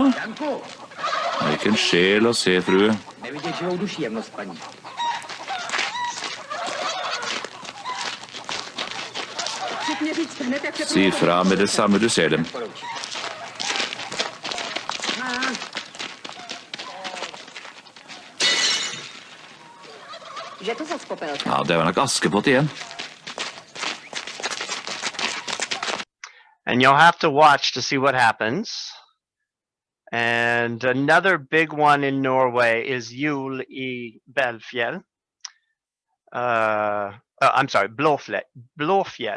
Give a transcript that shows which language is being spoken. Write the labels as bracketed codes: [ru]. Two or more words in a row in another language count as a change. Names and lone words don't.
[no] Det er ikke en sjel å se, frue. Si fra med det samme du ser dem. Ja, det var nok Askepott igjen. [en] And you'll have to watch to see what happens. And another big one in Norway is Jul I Belfjell. I'm sorry, Blåfjell.